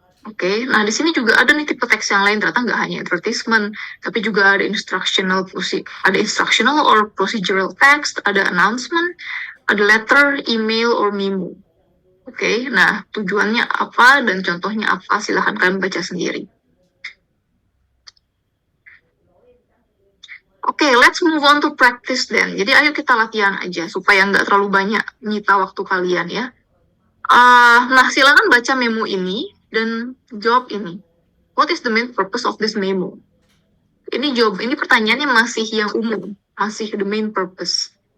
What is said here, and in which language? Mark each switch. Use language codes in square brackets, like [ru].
[id] Oke, nah di sini juga ada nih tipe teks yang lain, ternyata nggak hanya advertisement, tapi juga ada [en] instructional or procedural text, [id] ada announcement, ada letter, email, or memo. Oke, nah tujuannya apa dan contohnya apa, silahkan kalian baca sendiri. [en] Oke, let's move on to practice then. [id] Jadi ayo kita latihan aja, supaya nggak terlalu banyak nyita waktu kalian ya. Nah, silakan baca memo ini dan jawab ini. [en] What is the main purpose of this memo? [id] Ini pertanyaannya masih yang umum, masih [en] the main purpose.